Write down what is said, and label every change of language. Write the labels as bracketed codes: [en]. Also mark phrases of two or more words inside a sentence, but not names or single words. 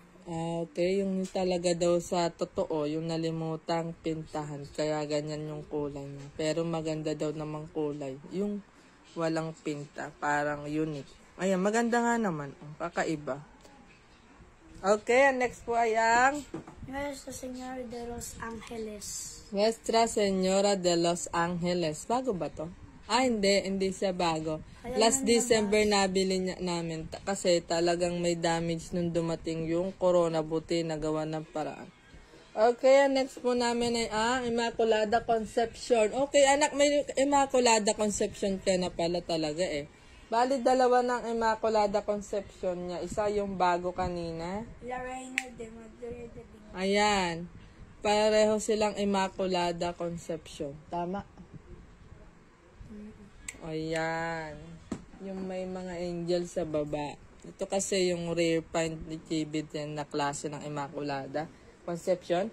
[tl] Okay, yung talaga daw sa totoo, yung nalimutang pintahan, kaya ganyan yung kulay niya. Pero maganda daw namang kulay. Yung Walang pinta. Parang unique. Ayan, maganda nga naman. Kakaiba. Okay, ang next po ay ang Nuestra Señora de los Ángeles. Nuestra Señora de los Ángeles. Bago ba to? Hindi siya bago. [en] Last December [tl] nabili namin kasi talagang may damage nung dumating yung corona, buti nagawa ng paraan. Okay, next po namin ay Immaculada Conception. Okay, anak, may Immaculada Conception ka na pala talaga eh. Bali, dalawa ng Immaculada Conception niya. Isa yung bago kanina. La Reina de Madrid de Big. Ayan. Pareho silang Immaculada Conception. Tama? Ayan. Yung may mga angel sa baba. Ito kasi yung rare find ni Chibit na klase ng Immaculada Conception.